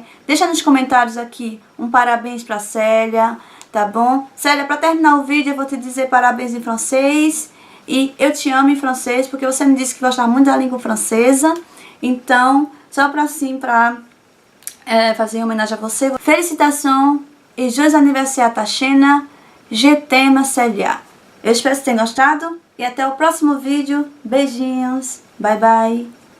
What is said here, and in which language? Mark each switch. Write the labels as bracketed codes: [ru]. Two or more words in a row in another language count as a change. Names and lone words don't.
[pt] Deixa nos comentários aqui um parabéns pra Célia, tá bom? Célia, pra terminar o vídeo eu vou te dizer parabéns em francês. E eu te amo em francês, porque você me disse que gostava muito da língua francesa. Então, só pra fazer em homenagem a você. Felicitação e [fr] joyeux anniversaire ta chaîne. Je t'aime, Célia. [pt] Eu espero que você tenha gostado. E até o próximo vídeo. Beijinhos. [en] Bye, bye.